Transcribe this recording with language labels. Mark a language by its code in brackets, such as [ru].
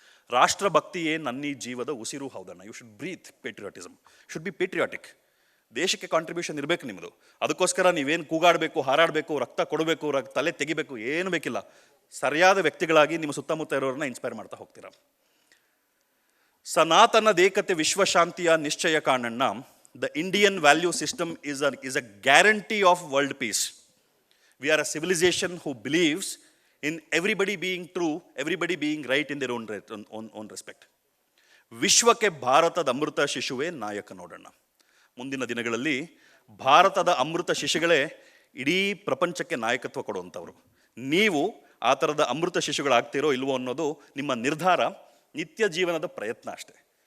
[kn] ರಾಷ್ಟ್ರಭಕ್ತಿಯೇ ನನ್ನೀ ಜೀವದ ಉಸಿರು ಹೌದಣ್ಣ. [en] You should breathe patriotism, should be patriotic. [kn] ದೇಶಕ್ಕೆ ಕಾಂಟ್ರಿಬ್ಯೂಷನ್ ಇರಬೇಕು ನಿಮ್ಮದು. ಅದಕ್ಕೋಸ್ಕರ ನೀವೇನು ಕೂಗಾಡಬೇಕು, ಹಾರಾಡಬೇಕು, ರಕ್ತ ಕೊಡಬೇಕು, ತಲೆ ತೆಗಿಬೇಕು, ಏನು ಬೇಕಿಲ್ಲ. ಸರಿಯಾದ ವ್ಯಕ್ತಿಗಳಾಗಿ ನಿಮ್ಮ ಸುತ್ತಮುತ್ತ ಇರೋರನ್ನ ಇನ್ಸ್ಪೈರ್ ಮಾಡ್ತಾ ಹೋಗ್ತೀರಾ. ಸನಾತನದೇಕತೆ ವಿಶ್ವಶಾಂತಿಯ ನಿಶ್ಚಯ ಕಾಣಣ್ಣ. [en] The Indian value system is a guarantee of world peace. We are a civilization who believes in everybody being true, everybody being right in their own respect. [kn] ವಿಶ್ವಕ್ಕೆ ಭಾರತದ ಅಮೃತ ಶಿಶುವೇ ನಾಯಕ ನೋಡೋಣ. ಮುಂದಿನ ದಿನಗಳಲ್ಲಿ ಭಾರತದ ಅಮೃತ ಶಿಶುಗಳೇ ಇಡೀ ಪ್ರಪಂಚಕ್ಕೆ ನಾಯಕತ್ವ ಕೊಡುವಂಥವ್ರು. ನೀವು ಆ ಥರದ ಅಮೃತ ಶಿಶುಗಳಾಗ್ತಿರೋ ಇಲ್ವೋ ಅನ್ನೋದು ನಿಮ್ಮ ನಿರ್ಧಾರ, ನಿತ್ಯ ಜೀವನದ ಪ್ರಯತ್ನ ಅಷ್ಟೇ.